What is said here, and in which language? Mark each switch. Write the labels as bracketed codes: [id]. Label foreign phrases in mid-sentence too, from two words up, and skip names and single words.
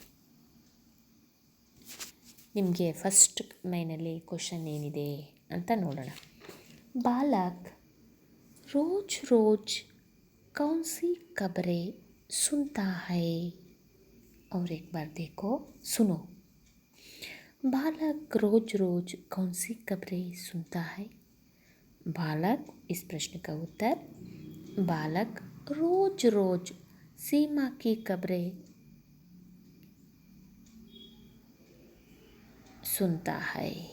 [kn] ನಿಮಗೆ ಫಸ್ಟ್ ಮೈನಲ್ಲಿ ಕ್ವಶನ್ ಏನಿದೆ ಅಂತ ನೋಡೋಣ. [hi] बालक रोज रोज कौन सी खबरें सुनता है. और एक बार देखो, सुनो. बालक रोज रोज कौन सी खबरें सुनता है. बालक, इस प्रश्न का उत्तर, बालक रोज रोज सीमा की खबरें सुनता है.